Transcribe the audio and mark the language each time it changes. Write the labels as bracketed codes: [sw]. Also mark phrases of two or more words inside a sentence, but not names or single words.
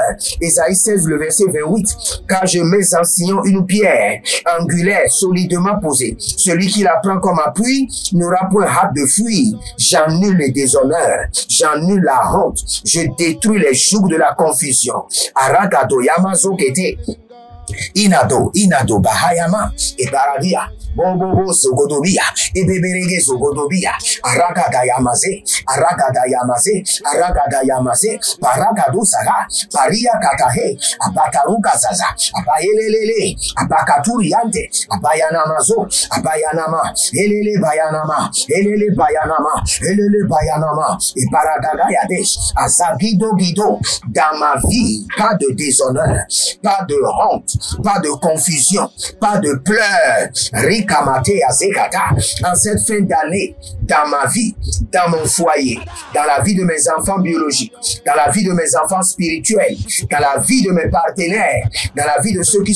[fr] Ésaïe 16, le verset 28. Car je mets en Sion une pierre angulaire, solidement posée. Celui qui la prend comme appui n'aura point hâte de fuir. J'annule le déshonneur, j'annule la honte, je détruis les jougs de la confusion. Aragado Yamazo Kete. Inado Bahayama et Baradia. Bobo Sogodobia, et Beberege Sogodobia, Aragada Yamase, Paragado Sara, Paria Katahe, Abataruka Zaza, Abayelele, Abakaturiante, Abayanamazo, Abayanama, Elele Bayanama, et Paragada Yadesh, Azagido Guido, dans ma vie, pas de déshonneur, pas de honte, pas de confusion, pas de pleurs, Kamate Azekata, en cette fin d'année, dans ma vie, dans mon foyer, dans la vie de mes enfants biologiques, dans la vie de mes enfants spirituels, dans la vie de mes partenaires, dans la vie de ceux qui